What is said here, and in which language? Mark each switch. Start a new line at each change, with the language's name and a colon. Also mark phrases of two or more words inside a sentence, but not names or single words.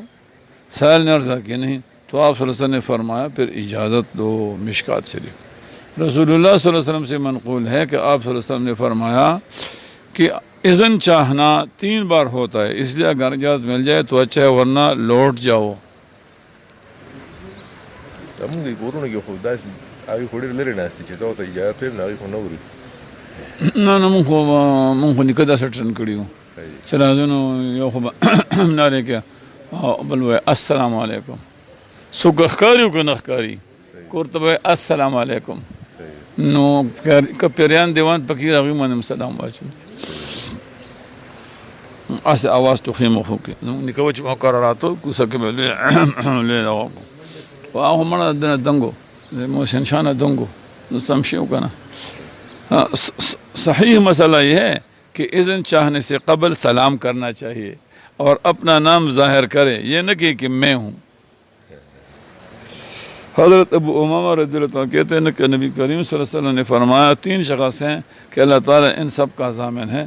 Urdu: سائل نے عرض کیا نہیں. تو آپ
Arabic: صلی اللہ علیہ وسلم
Urdu: نے فرمایا پھر اجازت دو. مشکات شریف. رسول اللہ
Arabic: صلی اللہ علیہ وسلم
Urdu: سے منقول ہے کہ آپ
Arabic: صلی اللہ علیہ وسلم
Urdu: نے فرمایا کہ اذن چاہنا 3 بار ہوتا ہے، اس لیے اگر اجازت مل جائے تو اچھا ہے، ورنہ لوٹ جاؤ.
Pashto: نه مونږ خو نیکه داسې ټرن کړي وو چې راځو نو یو خو به نارې کې بل وایي
Arabic: السلام علیکم.
Pashto: څوک ښکاري او که نه ښکاري کور ته به وایي
Arabic: السلام علیکم.
Pashto: نو که پیریان دیوان پکې راغي باندې سلام واچوي، هسې اواز ټوخي مخو کې نیکه و چې مقرراتو کوڅه کې به لوی دغه خو هغه مړه دنه دنګو محسن شانه دنګو نو سم شي که نه.
Urdu: صحیح مسئلہ یہ ہے کہ اذن چاہنے سے قبل سلام کرنا چاہیے اور اپنا نام ظاہر کرے، یہ نہ کہ میں ہوں. حضرت ابو امامہ
Arabic: رضی اللہ عنہ
Urdu: کہتے ہیں کہ نبی کریم
Arabic: صلی اللہ علیہ وسلم
Urdu: نے فرمایا 3 شخص ہیں کہ اللہ تعالیٰ ان سب کا ضامن ہے.